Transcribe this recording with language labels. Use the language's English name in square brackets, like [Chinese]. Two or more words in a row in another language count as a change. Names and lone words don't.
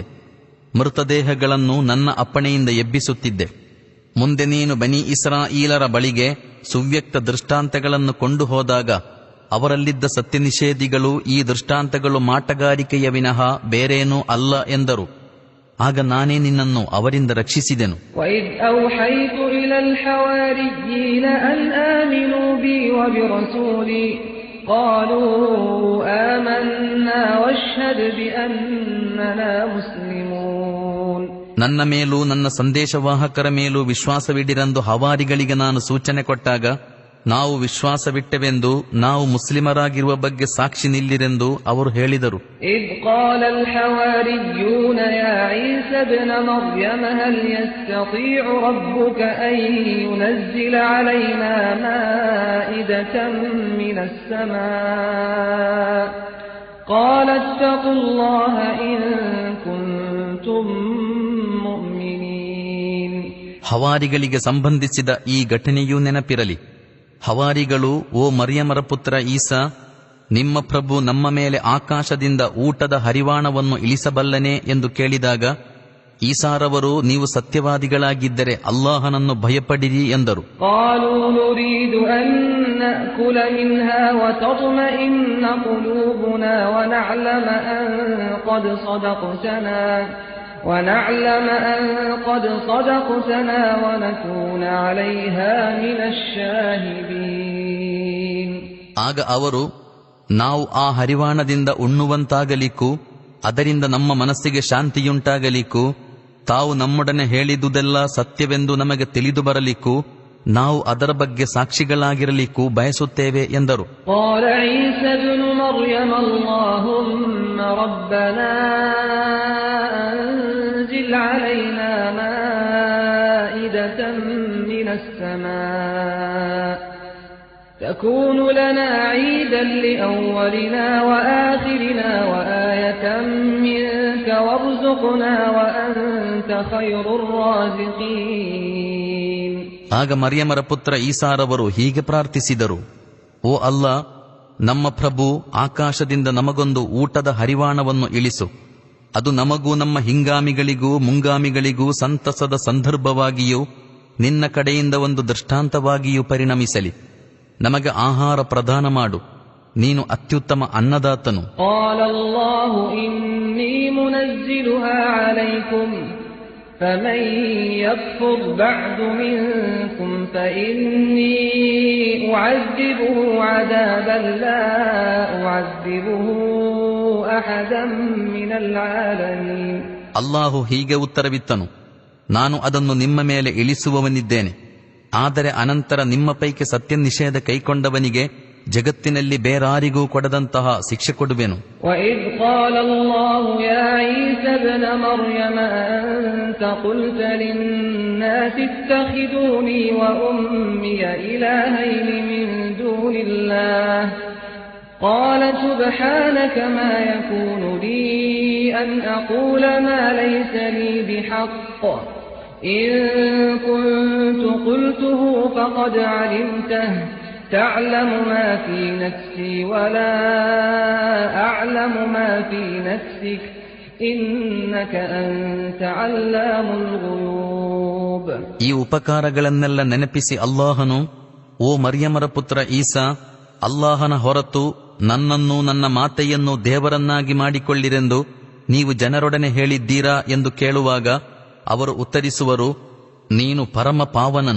[Kannada] ಮೃತದೇಹಗಳನ್ನು ನನ್ನ ಅಪ್ಪಣೆಯಿಂದ ಎಬ್ಬಿಸುತ್ತಿದ್ದೆ. ಮುಂದೆ ನೀನು ಬನಿ ಇಸ್ರಾಯೀಲರ ಬಳಿಗೆ ಸುವ್ಯಕ್ತ ದೃಷ್ಟಾಂತಗಳನ್ನು ಕೊಂಡು ಹೋದಾಗ ಅವರಲ್ಲಿದ್ದ ಸತ್ಯನಿಷೇಧಿಗಳು ಈ ದೃಷ್ಟಾಂತಗಳು ಮಾಟಗಾರಿಕೆಯ ವಿನಃ ಬೇರೇನೂ ಅಲ್ಲ ಎಂದರು. ಆಗ ನಾನೇ ನಿನ್ನನ್ನು ಅವರಿಂದ ರಕ್ಷಿಸಿದೆನು. [Arabic] وَإِذْ أَوْحَيْتُ إِلَى الْحَوَارِيِّينَ أَنْ آمِنُوا بِي وَبِرَسُولِي قَالُوا آمَنَّا وَاشْهَدْ بِأَنَّنَا مُسْلِمُونَ. [Kannada] ನನ್ನ ಮೇಲೂ ನನ್ನ ಸಂದೇಶವಾಹಕರ ಮೇಲೂ ವಿಶ್ವಾಸವಿಡಿರೆಂದು ಹವಾರಿಗಳಿಗೆ ನಾನು ಸೂಚನೆ ಕೊಟ್ಟಾಗ ನಾವು ವಿಶ್ವಾಸವಿಟ್ಟೆವೆಂದು, ನಾವು ಮುಸ್ಲಿಮರಾಗಿರುವ ಬಗ್ಗೆ ಸಾಕ್ಷಿ ನಿಲ್ಲಿರೆಂದು ಅವರು ಹೇಳಿದರು. [Arabic] إِذْ قَالَ الْحَوَارِيُّونَ يَا عِيسَى ابْنَ مَرْيَمَ هَلْ يَسْتَطِيعُ رَبُّكَ أَن يُنَزِّلَ عَلَيْنَا مَائِدَةً مِنَ السَّمَاءِ قَالَ اتَّقُوا اللَّهَ إِن كُنتُم مُّؤْمِنِينَ. [Kannada] ಹವಾರಿಗಳಿಗೆ ಸಂಬಂಧಿಸಿದ ಈ ಘಟನೆಯೂ ನೆನಪಿರಲಿ. ಹವಾರಿಗಳು, ಓ ಮರಿಯಮರ ಪುತ್ರ ಈಸಾ, ನಿಮ್ಮ ಪ್ರಭು ನಮ್ಮ ಮೇಲೆ ಆಕಾಶದಿಂದ ಊಟದ ಹರಿವಾಣವನ್ನು ಇಳಿಸಬಲ್ಲನೆ ಎಂದು ಕೇಳಿದಾಗ ಈಸಾರವರು, ನೀವು ಸತ್ಯವಾದಿಗಳಾಗಿದ್ದರೆ ಅಲ್ಲಾಹನನ್ನು ಭಯಪಡಿರಿ ಎಂದರು. [Arabic] قالوا نريد أن نأكل منها وتطمئن قلوبنا ونعلم أن قد صدقتنا ونكون عليها من الشاهدين. [Kannada] ಆಗ ಅವರು, ನಾವು ಆ ಹರಿವಾಣದಿಂದ ಉಣ್ಣುವಂತಾಗಲಿಕ್ಕೂ ಅದರಿಂದ ನಮ್ಮ ಮನಸ್ಸಿಗೆ ಶಾಂತಿಯುಂಟಾಗಲಿಕ್ಕೂ ತಾವು ನಮ್ಮೊಡನೆ ಹೇಳಿದುದೆಲ್ಲ ಸತ್ಯವೆಂದು ನಮಗೆ ತಿಳಿದು ಬರಲಿಕ್ಕೂ ನಾವು ಅದರ ಬಗ್ಗೆ ಸಾಕ್ಷಿಗಳಾಗಿರಲಿಕ್ಕೂ ಬಯಸುತ್ತೇವೆ ಎಂದರು. [Arabic] قال عيسى ابن مريم اللهم ربنا أنزل علينا مائدة من السماء تكون لنا عيدا لأولنا وآخرنا وآية منك وارزقنا وأنت خير الرازقين. [Kannada] ಆಗ ಮರಿಯಮರ ಪುತ್ರ ಈಸಾರವರು ಹೀಗೆ ಪ್ರಾರ್ಥಿಸಿದರು, ಓ ಅಲ್ಲಾ, ನಮ್ಮ ಪ್ರಭು, ಆಕಾಶದಿಂದ ನಮಗೊಂದು ಊಟದ ಹರಿವಾಣವನ್ನು ಇಳಿಸು. ಅದು ನಮಗೂ ನಮ್ಮ ಹಿಂಗಾಮಿಗಳಿಗೂ ಮುಂಗಾಮಿಗಳಿಗೂ ಸಂತಸದ ಸಂದರ್ಭವಾಗಿಯೂ ನಿನ್ನ ಕಡೆಯಿಂದ ಒಂದು ದೃಷ್ಟಾಂತವಾಗಿಯೂ ಪರಿಣಮಿಸಲಿ. ನಮಗೆ ಆಹಾರ ಪ್ರದಾನ ಮಾಡು, ನೀನು ಅತ್ಯುತ್ತಮ ಅನ್ನದಾತನು. [Arabic] قال الله إني منزلها عليكم فمن يكفر بعد منكم فإني أعذبه عذابا لا أعذبه أحدا من العالمين. [Kannada] ಅಲ್ಲಾಹು ಹೀಗೆ ಉತ್ತರವಿತ್ತನು, ನಾನು ಅದನ್ನು ನಿಮ್ಮ ಮೇಲೆ ಇಳಿಸುವವನಿದ್ದೇನೆ. ಆದರೆ ಅನಂತರ ನಿಮ್ಮ ಪೈಕಿ ಸತ್ಯ ನಿಷೇಧ ಕೈಕೊಂಡವನಿಗೆ ಜಗತ್ತಿನಲ್ಲಿ ಬೇರಾರಿಗೂ ಕೊಡದಂತಹ ಶಿಕ್ಷೆ ಕೊಡುವೆನು. [Arabic] وَإِذْ قَالَ اللَّهُ يَا عِيسَى ابْنَ مَرْيَمَ أَنْتَ قُلْتَ لِلنَّاسِ اتَّخِذُونِي وَأُمِّيَ إِلَٰهَيْنِ مِن دُونِ اللَّهِ قَالَ سُبْحَانَكَ مَا يَكُونُ لِي أَنْ أَقُولَ مَا لَيْسَ لِي بِحَقٍّ إِن كُنتُ قُلْتُهُ فَقَدْ عَلِمْتَهُ تَعْلَمُ مَا فِي نَفْسِي وَلَا أَعْلَمُ مَا فِي نَفْسِكَ إِنَّكَ أَنْتَ عَلَّامُ الْغُيُوبِ. [Kannada] ಈ ಉಪಕಾರಗಳನ್ನೆಲ್ಲ ನೆನಪಿಸಿ ಅಲ್ಲಾಹನು, ಓ ಮರ್ಯಮರ ಪುತ್ರ ಈಸಾ, ಅಲ್ಲಾಹನ ಹೊರತು ನನ್ನನ್ನು ನನ್ನ ಮಾತೆಯನ್ನು ದೇವರನ್ನಾಗಿ ಮಾಡಿಕೊಳ್ಳಿರೆಂದು ನೀವು ಜನರೊಡನೆ ಹೇಳಿದ್ದೀರಾ ಎಂದು ಕೇಳುವಾಗ ಅವರು ಉತ್ತರಿಸುವರು, ನೀನು ಪರಮ ಪಾವನನು.